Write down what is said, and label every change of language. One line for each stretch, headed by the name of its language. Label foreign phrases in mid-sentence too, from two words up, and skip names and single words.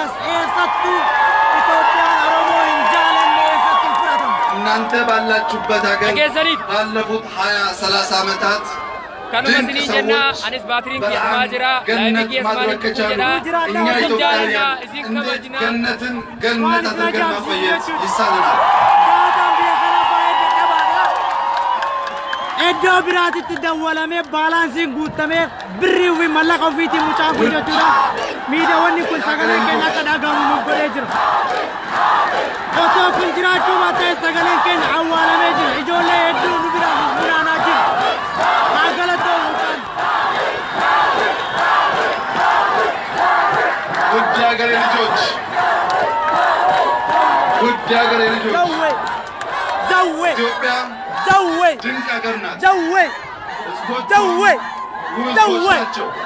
Amharic: እናንተ ባላችሁበት ሀገር ባለፉት 20-30 ዓመታት ድንቅ ሰዎች ገነት ማድረግ ከቻሉ እኛ ኢትዮጵያውያን እንዴት ገነትን ገነት አድርገን ማቆየት ይሳነናል?
Oromo: Iddoo biraatitti dawwalamee baalaansiin guutamee birrii fi mallaqa ofiitiin mucaa guddachuudhaan miidhaawwanni kun sagalee keenya akka dhagahamu nuuf godhee jira. Otoo kun jiraachuu baatee sagaleen keenya awwaalamee jira. Ijoollee hedduu nu biraan funaanaa jira. Haa galatoomu mucaan.
Amharic: ውድ የሀገሬ ልጆች ኢትዮጵያ ድንቅ ሀገር ናት። ሕዝቦቿ ውቦች ናቸው።